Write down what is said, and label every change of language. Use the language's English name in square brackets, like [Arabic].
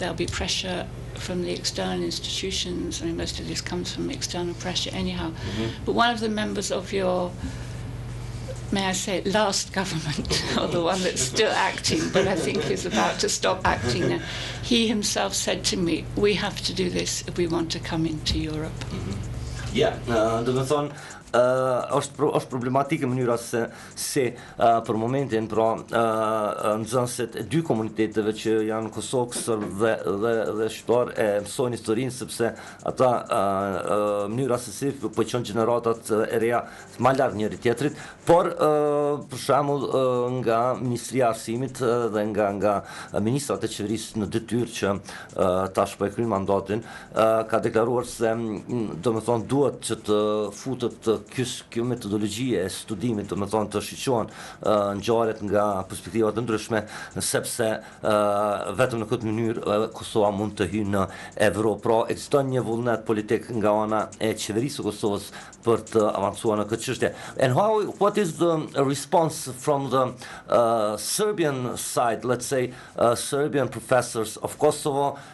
[English] There'll be pressure from the external institutions. I mean, most of this comes from external pressure anyhow. Mm-hmm. But one of the members of your, may I say, last government, or the one that's still acting, but I think is about to stop acting now, he himself said to me, we have to do this if we want to come into Europe. Mm-hmm. [Albanian] Yeah, do të thonë, është problematike mënyra se për momentin, pra nxënësit e dy komuniteteve që janë Kosovë, Serb dhe Shqiptar e mësojnë historinë, sepse ata mënyra se si po qënë gjeneratat e reja ma larg njëri tjetrit, por për shembull nga Ministria e Arsimit dhe nga ministrat e qeverisë në detyrë që tash po e kryjnë mandatin, ka deklaruar se domethënë duhet që të futet kjo metodologji e studimit, domethënë të shiqohen ngjarjet nga perspektiva të ndryshme, sepse vetëm në këtë mënyrë Kosova mund të hyjë në Evropë. Pra ekziston një vullnet politik nga ana e qeverisë së Kosovës për të avancuar në këtë çështje. [English] And what is the response from the Serbian side, let's say Serbian professors of Kosovo?